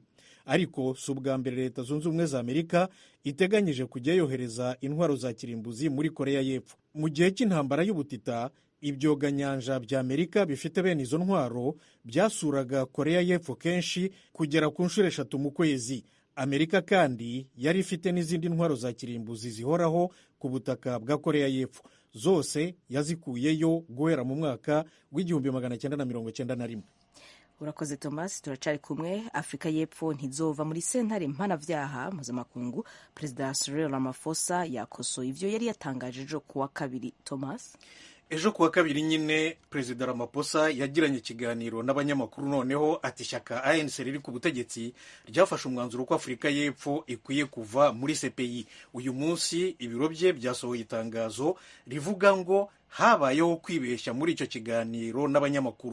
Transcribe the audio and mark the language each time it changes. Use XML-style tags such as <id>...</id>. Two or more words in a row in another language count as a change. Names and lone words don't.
<rw>ariko si ubwa mbere Leta Zunze Ubumwe za Amerika iteganyije kujya yohereza intwaro za kirimbuzi muri Korea y'Epfo. mu gihe cy'intambara y'ubutita, ibyoganyanja bya Amerika bifite bene izo ntwaro byasuraga Korea y'Epfo kenshi, kugera ku nshuro 3 mu kwezi. Amerika kandi yari ifite n'izindi ntwaro za kirimbuzi zihoraho ku butaka bwa Korea y'Epfo. zose yazikuyeyo guhera mu mwaka w'1991.</rw> <rn>Urakoze Thomas, turacari kumwe. Afrika y'Epfo ntizova muri sentare mpanavyaha mpuzamakungu. Perezida Cyril Ramaphosa yakosoye ivyo yari yatangaje ejo kuwa kabiri. Thomas,</rn> <rw>ejo kuwa kabiri nyine Perezida Ramaphosa yagiranye ikiganiro n'abanyamakuru, noneho ati ishyaka ANC riri ku butegetsi ryafashe umwanzuro ko Afrika y'Epfo ikwiye kuva muri CPI. uyu munsi ibiro bye byasohoye itangazo rivuga ngo habayeho kwibeshya muri icyo kiganiro n'abanyamakuru.</rw>